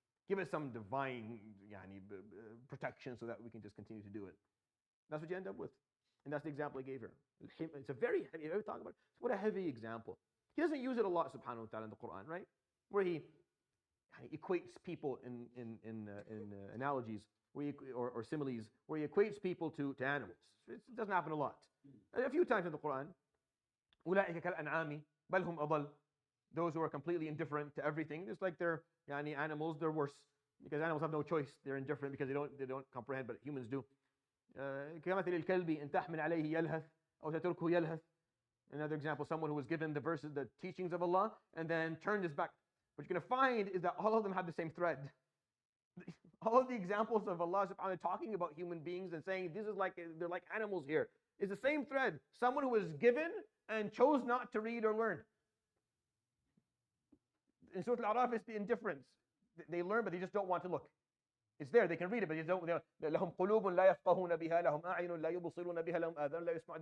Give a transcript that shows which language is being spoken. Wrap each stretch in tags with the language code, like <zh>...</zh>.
<en>Give it some divine protection so that we can just continue to do it. That's what you end up with. And that's the example I gave here. It's a very heavy, ever talk about it? What a heavy example. He doesn't use it a lot, subhanahu wa ta'ala, in the Quran, right? Where he equates people in analogies or similes, where he equates people to animals. It doesn't happen a lot. A few times in the Quran.</en> <ar>أولئك كالأنعام بل هم أضل.</ar> <en>Those who are completely indifferent to everything, it's like they're animals, they're worse. Because animals have no choice. They're indifferent because they don't comprehend, but humans do.</en> <ar>كمثل الكلب إن تحمل عليه يلهث أو تتركه يلهث.</ar> <en>Another example, someone who was given the verses, the teachings of Allah, and then turned his back. What you're going to find is that all of them have the same thread. All of the examples of Allah subhanahu wa ta'ala talking about human beings and saying they're like animals here is the same thread. Someone who was given and chose not to read or learn. In Surat Al-Araf, it's the indifference. They learn, but they just don't want to look. It's there, they can read it, but they don't.</en> <ar>لهم قلوب لا يفقهون بها, لهم أعين لا يبصرون بها, لهم آذان لا يسمعون.</ar>